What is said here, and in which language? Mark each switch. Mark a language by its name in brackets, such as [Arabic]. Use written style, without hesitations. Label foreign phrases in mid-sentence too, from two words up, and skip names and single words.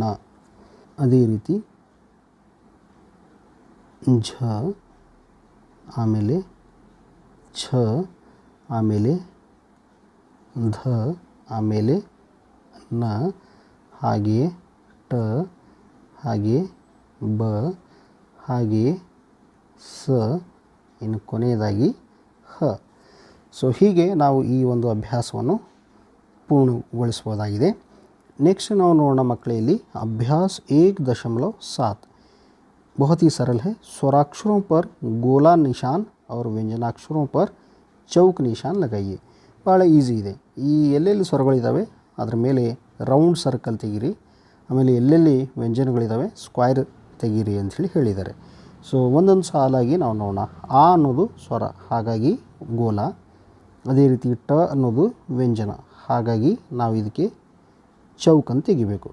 [Kannada] ಅದೇ ರೀತಿ ಝ, ಆಮೇಲೆ ಛ, ಆಮೇಲೆ ಧ, ಆಮೇಲೆ ನ, ಹಾಗೆಯೇ ಟ, ಹಾಗೆಯೇ ಬ, ಹಾಗೆಯೇ ಸ, ಇನ್ನು ಕೊನೆಯದಾಗಿ ಹ. ಸೊ ಹೀಗೆ ನಾವು ಈ ಒಂದು ಅಭ್ಯಾಸವನ್ನು पूर्णಗೊಳಿಸಬಹುದಾಗಿದೆ. नेक्स्ट ನಾವು ನೋಡೋಣ ಮಕ್ಕಳೇ, ಇಲ್ಲಿ [Hindi] अभ्यास 1.7 बहुत ही सरल है. स्वराक्षरों पर गोला निशान और व्यंजनाक्षरों पर चौक निशान लगाइए. [Kannada] ಭಾಳ ಈಸಿ ಇದೆ. ಈ ಎಲ್ಲೆಲ್ಲಿ ಸ್ವರಗಳಿದ್ದಾವೆ ಅದರ ಮೇಲೆ [English] round circle [Kannada] ತೆಗೀರಿ, ಆಮೇಲೆ ಎಲ್ಲೆಲ್ಲಿ ವ್ಯಂಜನಗಳಿದ್ದಾವೆ ಸ್ಕ್ವೈರ್ ತೆಗೀರಿ ಅಂಥೇಳಿ ಹೇಳಿದ್ದಾರೆ. ಸೊ ಒಂದೊಂದು ಸಾಲಾಗಿ ನಾವು ನೋಡೋಣ. ಆ ಅನ್ನೋದು ಸ್ವರ, ಹಾಗಾಗಿ ಗೋಲ. ಅದೇ ರೀತಿ ಟ ಅನ್ನೋದು ವ್ಯಂಜನ, ಹಾಗಾಗಿ ನಾವು ಇದಕ್ಕೆ ಚೌಕ್ ಅಂತ ತೆಗಿಬೇಕು.